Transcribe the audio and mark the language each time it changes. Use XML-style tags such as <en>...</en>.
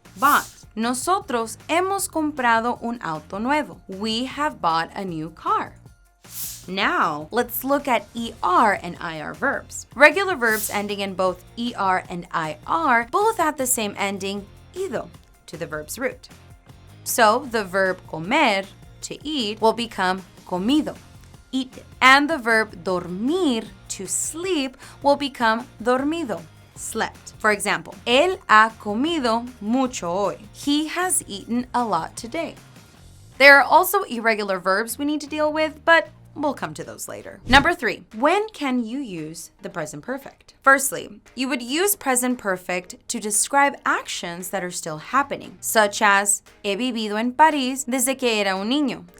<en>But</en> <es>nosotros hemos comprado un auto nuevo.</es> <en>We have bought a new car. Now, let's look at ER and IR verbs. Regular verbs ending in both ER and IR both have the same ending, ido, to the verb's root. So, the verb comer, to eat, will become comido, eaten. And the verb dormir, to sleep, will become dormido, slept. For example,</en> <es>él ha comido mucho hoy.</es> <en>He has eaten a lot today. There are also irregular verbs we need to deal with, but we'll come to those later. Number 3, when can you use the present perfect? Firstly, you would use present perfect to describe actions that are still happening, such as</en> <es>he vivido en París desde que era un niño.</es>